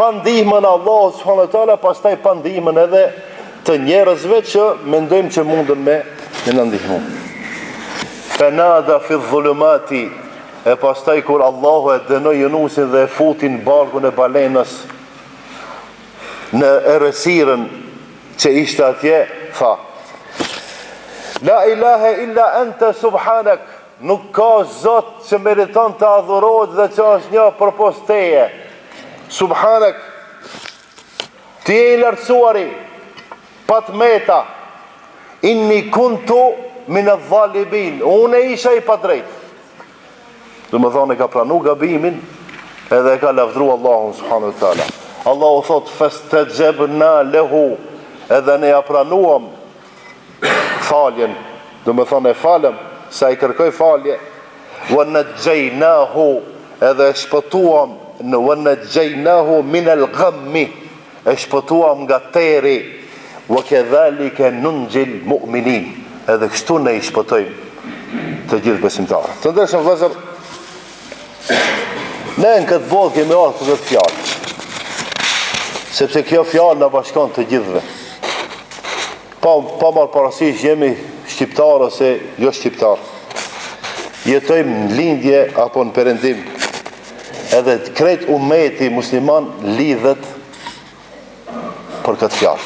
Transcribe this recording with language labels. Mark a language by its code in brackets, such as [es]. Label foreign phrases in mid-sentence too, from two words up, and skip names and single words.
[sq] pa ndihmën e Allahut [ar] سبحانه وتعالى, [sq] pastaj pa ndihmën edhe të njerëzve që mendojmë që mundën me na ndihmu. [ar] فنادى في الظلمات, [sq] e pastaj kur Allahu e dënoi Yunusin dhe e futi në barkun e balenës në errësirën që ishte atje, tha: [ar] لا إله إلا أنت سبحانك, [sq] nuk ka Zot që meriton të adhurohet dhe që është një përpos teje. Subhanak, ti je i lartësuari, pat meta. [ar] إني كنت من الظالمين, [sq] unë isha i padrejt. Do më thonë, e ka pranu gabimin edhe e ka lavdru Allahun [ar] سبحانه وتعالى. [sq] Allahu thot: [ar] فاستجبنا له, [sq] edhe ne ja pranuam faljen, do më thonë e falem, sa i kërkoj falje. [ar] ونجيناه, [sq] edhe e shpëtuam, [ar] ونجيناه من الغم, [sq] e shpëtuam nga teri. [ar] وكذلك ننجي المؤمنين, [sq] edhe kështu ne i shpëtojmë të gjithë besimtarët. Të ndershëm vëllezër, ne në këtë botë kemi ardhur për këtë fjalë, sepse kjo fjalë na bashkon të gjithëve. Pa marrë parasysh jemi shqiptar ose jo shqiptar, jetojmë në lindje apo në perëndim, edhe krejt ummeti musliman lidhet për këtë fjalë.